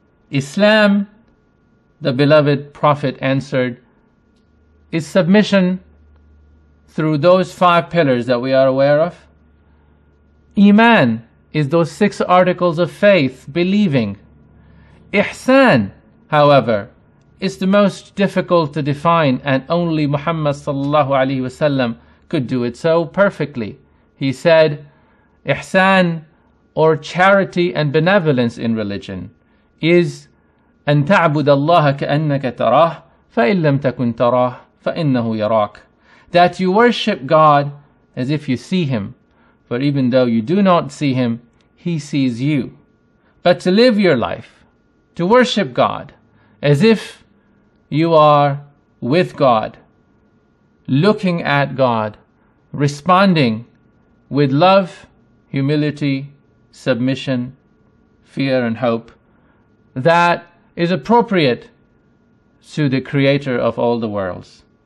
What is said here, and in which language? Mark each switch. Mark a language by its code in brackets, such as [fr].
[en] Islam, the beloved Prophet answered, is submission through those 5 pillars that we are aware of. Iman is those 6 articles of faith, believing. Ihsan, however, is the most difficult to define, and only Muhammad sallallahu alaihi wasallam could do it so perfectly. He said, Ihsan, or charity and benevolence in religion, is [ar] أن تعبد الله كأنك تراه فإن لم تكن تراه فإنه يراك. [en] That you worship God as if you see Him, for even though you do not see Him, He sees you. But to live your life, to worship God as if you are with God, looking at God, responding with love, humility, submission, fear and hope, that is appropriate to the Creator of all the worlds.